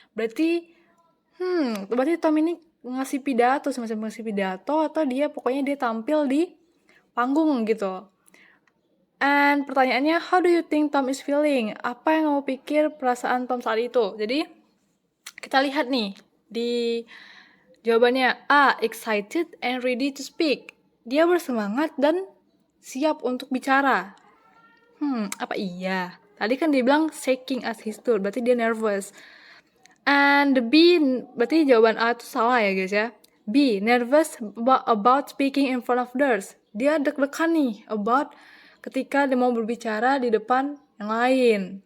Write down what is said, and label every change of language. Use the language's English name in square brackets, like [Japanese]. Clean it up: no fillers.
[Indonesian] Berarti Tom ini ngasih pidato, semacam ngasih pidato, atau dia pokoknya dia tampil di panggung gitu. [English] And [Indonesian] pertanyaannya, [English] how do you think Tom is feeling? [Indonesian] Apa yang kamu pikir perasaan Tom saat itu? Jadi, kita lihat nih di jawabannya. [English] A, excited and ready to speak. [Indonesian] Dia bersemangat dan siap untuk bicara. Apa iya? Tadi kan dia bilang [English] shaking as he stood, [Indonesian] berarti dia nervous. [English] And the B, [Indonesian] berarti jawaban A itu salah ya guys ya. [English] B, nervous about speaking in front of others. [Indonesian] Dia deg-degan nih about ketika dia mau berbicara di depan yang lain.